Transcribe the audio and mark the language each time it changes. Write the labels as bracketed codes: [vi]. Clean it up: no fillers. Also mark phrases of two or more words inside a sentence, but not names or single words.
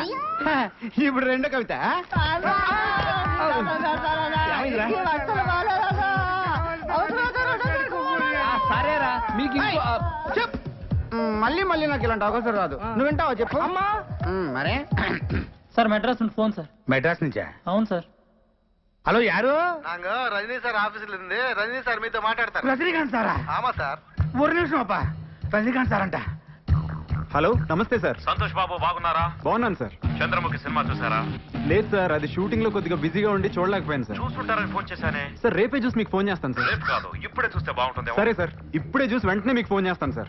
[te] హ, ఇప్పుడు రెండో కవిత. ఏమైందిరా? సరేరా మీకు ఇంకో చెప్. మళ్ళీ మళ్ళీ నాకు ఇలాంటి అవకాశం రాదు. నువ్వు వింటావా చెప్పు. మరే సార్ మెడ్రాస్ నుండి ఫోన్ సార్. మెడ్రాస్ నుంచా? అవును సార్. హలో యారు? [ta] நாங்க ரஜினி சார் ஆபீஸ்ல இருந்து ரஜினி சார் [te] மீతో మాట్లాడతారు. రజనీకాంత్ సారా? [ta] ஆமா சார். [te] ఒక నిమిషం అప్ప. రజనీకాంత్ సార్ అంట. హలో నమస్తే సార్. సంతోష్ బాబు బాగున్నారా? బాగున్నాను సార్. చంద్రముఖి సినిమా చూసారా? లేదు సార్, అది షూటింగ్ లో కొద్దిగా బిజీగా ఉండి చూడలేకపోయాను సార్. చూస్తుంటారని ఫోన్ చేశానే. సార్ రేపే చూసి మీకు ఫోన్ చేస్తాను సార్. రేపు కాదు ఇప్పుడే చూస్తే బాగుంటుంది. సరే సార్, ఇప్పుడే చూసి వెంటనే మీకు ఫోన్ చేస్తాను సార్.